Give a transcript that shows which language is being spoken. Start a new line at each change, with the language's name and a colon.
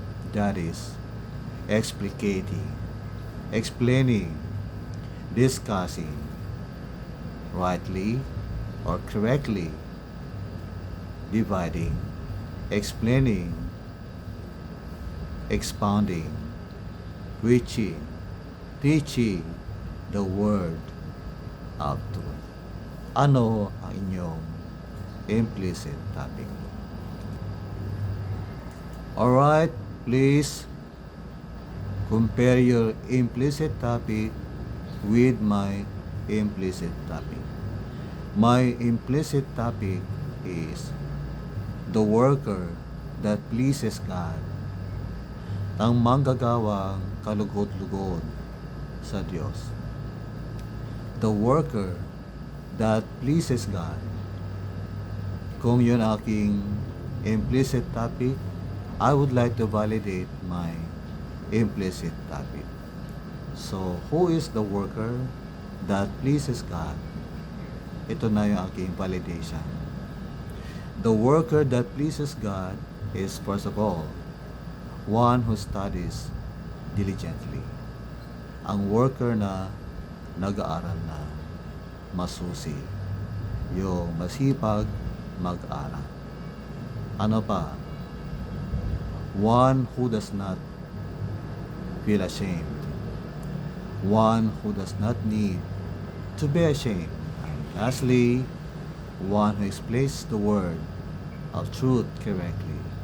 English: That is explicating, explaining, discussing, rightly or correctly, dividing, explaining, expounding, preaching, teaching the word of truth.
Filipino: Ano ang inyong implicit topic?
English: Alright, please compare your implicit topic with my implicit topic. My implicit topic is the worker that pleases God,
Filipino: ang manggagawang kalugod-lugod sa Diyos.
English: The worker that pleases God.
Filipino: Kung yun aking
English: implicit topic, I would like to validate my implicit topic. So, who is the worker that pleases God?
Filipino: Ito na yung aking
English: validation. The worker that pleases God is, first of all, one who studies diligently.
Filipino: Ang worker na nag-aaral na masusi, yung masipag mag-aral. Ano pa?
English: One who does not feel ashamed. One who does not need to be ashamed. And lastly, one who explains the word of truth correctly.